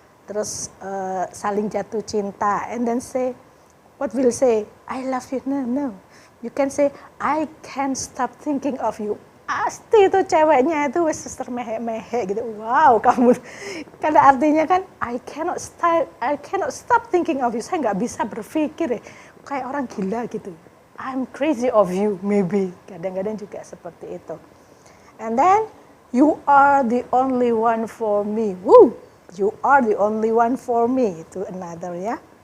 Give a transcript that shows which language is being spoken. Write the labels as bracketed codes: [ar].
[id] Terus saling jatuh cinta, [en] and then say, what will say? I love you. No. You can say, I can't stop thinking of you. [id] Pasti itu ceweknya itu wes termehe-mehe gitu. Wow, kamu. Karena artinya kan, [en] I cannot stop thinking of you. [id] Saya nggak bisa berpikir kayak orang gila gitu. [en] I'm crazy of you, maybe. [id] Kadang-kadang juga seperti itu. [en] And then, you are the only one for me. Woo! You are the only one for me, to another ya.